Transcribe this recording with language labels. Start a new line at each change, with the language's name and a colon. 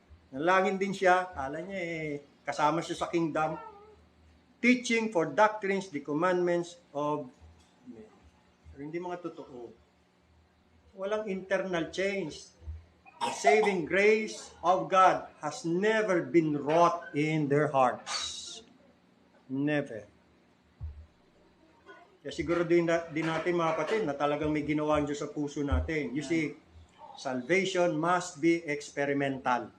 Filipino: Nanalangin din siya. Kala niya kasama siya sa kingdom.
English: teaching for doctrines, the commandments of men.
Filipino: Pero hindi mga totoo. Walang internal change.
English: The saving grace of God has never been wrought in their hearts. Never.
Filipino: Kaya siguro din natin mga kapatid na talagang may ginawa ang Diyos sa puso natin.
English: You see, salvation must be experimental.